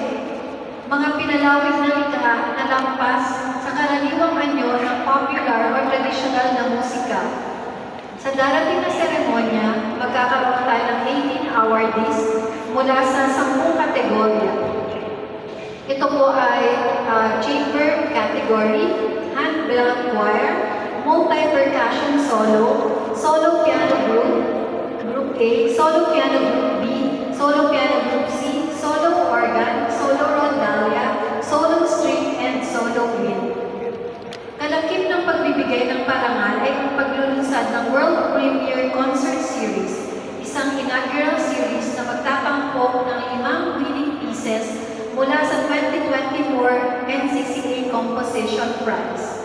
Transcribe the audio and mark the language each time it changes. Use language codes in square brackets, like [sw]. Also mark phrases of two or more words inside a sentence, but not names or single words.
[tl] Mga pinalawig na likha na lampas sa karaniwang anyo ng [en] popular or traditional [tl] na musika. Sa darating na seremonya, magkakaroon tayo ng 18 awardees mula sa 10 kategorya. Ito po ay [en] chamber category, hand-bell choir, multi-percussion solo, solo piano group, group A, solo piano group B, solo piano group C, solo organ, solo rondalia, solo string, and solo wind. [tl] Kalakip ng pagbibigay ng parangal ay ang paglulunsad ng World Premiere Concert Series, isang [en] inaugural series [tl] na magtatampok ng 5 [en] winning pieces [tl] mula sa 2024 NCCA Composition Prize.